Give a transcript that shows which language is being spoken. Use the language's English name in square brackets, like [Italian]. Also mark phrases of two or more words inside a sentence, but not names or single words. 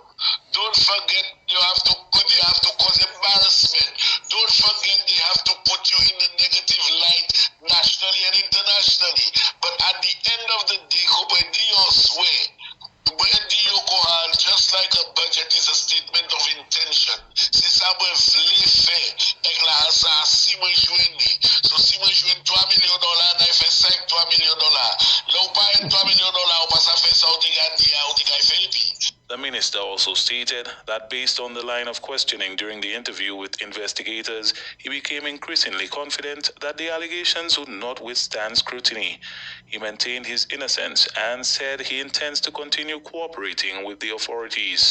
[English] Don't forget they have to cause embarrassment. Don't forget they have to put you in the negative light nationally and internationally. But at the end of the day, just like a budget is a statement of intention. [Saint Lucian Creole French] So si mwen jwen $3 million, na fe $5 million. Là ou pa $3 million, ou pa sa fe sa ou te gadi ya, ou te gadi fe. [English] The minister also stated that based on the line of questioning during the interview with investigators, he became increasingly confident that the allegations would not withstand scrutiny. He maintained his innocence and said he intends to continue cooperating with the authorities.